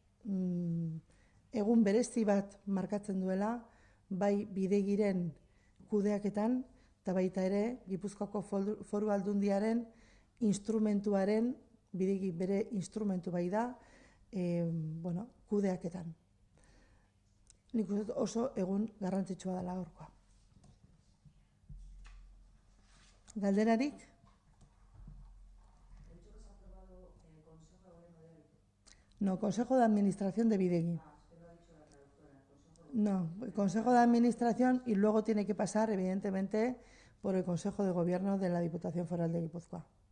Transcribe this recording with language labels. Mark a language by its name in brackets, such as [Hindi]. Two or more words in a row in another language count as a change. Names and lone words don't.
[Basque] egun berezi bat markatzen duela, bai Bidegiren kudeaketan, eta baita ere Gipuzkoako Foru Aldundiaren instrumentuaren, Bidegi bere instrumentu bai da, kudeaketan. Nik uste dut oso egun garrantzitsua dela gaurkoa. ¿Galderarik? [Spanish] No, Consejo de Administración de Bidegi. No, el Consejo de Administración y luego tiene que pasar, evidentemente, por el Consejo de Gobierno de la Diputación Foral de Guipúzcoa.